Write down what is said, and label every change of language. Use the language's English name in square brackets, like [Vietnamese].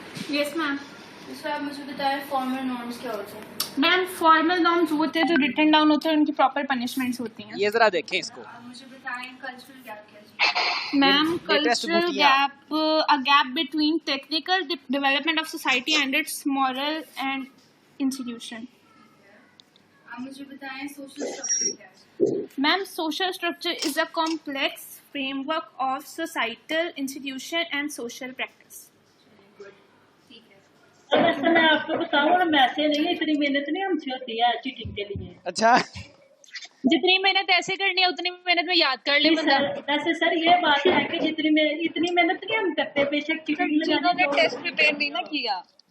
[English] Yes ma'am. [Urdu] سر آپ مجھے بتائیں فارمل نارمس کیا ہوتے ہیں؟ میم فارمل نارمز ہوتے ہیں جو ریٹن ڈاؤن ہوتے ہیں, ان کی پراپر پنشمنٹس ہوتی ہیں. یہ ذرا دیکھیں اس کو. مجھے بتائیں کلچرل گیپ کیا ہے؟ میم cultural gap, [English] a gap between technical development of society and its moral and institution. [Urdu] آپ مجھے بتائیں سوشل اسٹرکچر کیا ہے؟ Ma'am social structure [English] is a complex framework of societal institution and social practice. [Urdu] ایسا میں آپ کو بتاؤں نا, ویسے نہیں, اتنی محنت نہیں ہم سے ہوتی ہے چیٹنگ کے لیے. اچھا جتنی محنت ایسے کرنی ہے اتنی محنت میں یاد کر لیں بندہ. ویسے سر یہ بات ہے کہ اتنی محنت نہیں ہم کرتے, بے شک چیٹنگ جنہوں نے ٹیسٹ پریپیئر نہیں نا کیا